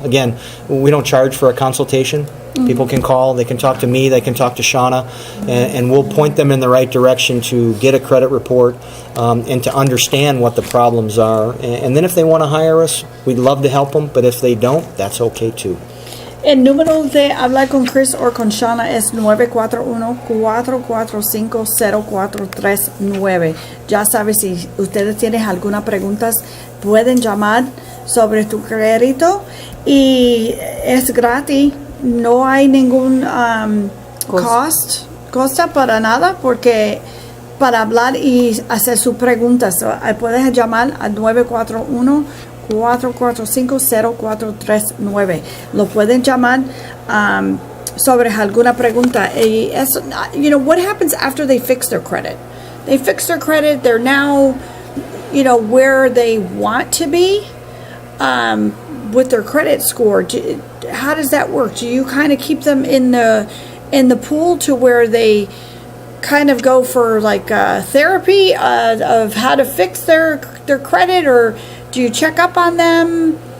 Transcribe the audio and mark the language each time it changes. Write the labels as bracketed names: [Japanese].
[English] Again, we don't charge for a consultation. People can call, they can talk to me, they can talk to Shauna, and we'll point them in the right direction to get a credit report and to understand what the problems are. And then if they want to hire us, we'd love to help them, but if they don't, that's okay too. [Spanish] El número de hablar con Chris o con Shauna es 941-445-0439. Ya sabes, si ustedes tienen alguna preguntas, pueden llamar sobre tu crédito y es gratis. No hay ningún costa para nada, porque para hablar y hacer sus preguntas puedes llamar al 941-445-0439. Lo pueden llamar sobre alguna pregunta. Y eso, [English] what happens after they fix their credit? They fix their credit. They're now, where they want to be. with their credit score? How does that work? Do you kind of keep them in the pool to where they kind of go for like therapy of how to fix their credit, or do you check up on them?